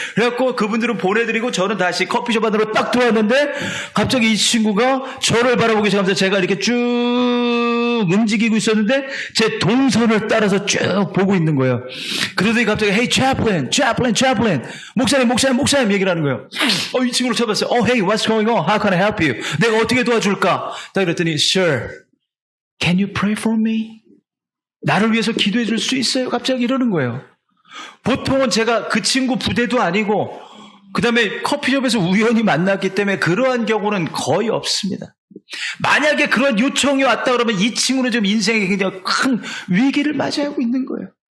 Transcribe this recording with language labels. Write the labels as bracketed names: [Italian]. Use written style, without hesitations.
[Korean] 그래갖고 그분들은 보내드리고 저는 다시 커피숍 안으로 딱 들어왔는데 갑자기 이 친구가 저를 바라보기 시작하면서 제가 이렇게 쭉 움직이고 있었는데 제 동선을 따라서 쭉 보고 있는 거예요. 그러더니 갑자기 [English] Hey, chaplain. [Korean] 목사님 얘기를 하는 거예요. 이 친구를 쳐봤어요. [English] Hey, what's going on? How can I help you? [Korean] 내가 어떻게 도와줄까? 딱 그랬더니 [English] Sir, can you pray for me? [Korean] 나를 위해서 기도해 줄 수 있어요? 갑자기 이러는 거예요. 보통은 제가 그 친구 부대도 아니고 그 다음에 커피숍에서 우연히 만났기 때문에 그러한 경우는 거의 없습니다. 만약에 그런 요청이 왔다 그러면 이 친구는 지금 인생에 굉장히 큰 위기를 맞이하고 있는 거예요.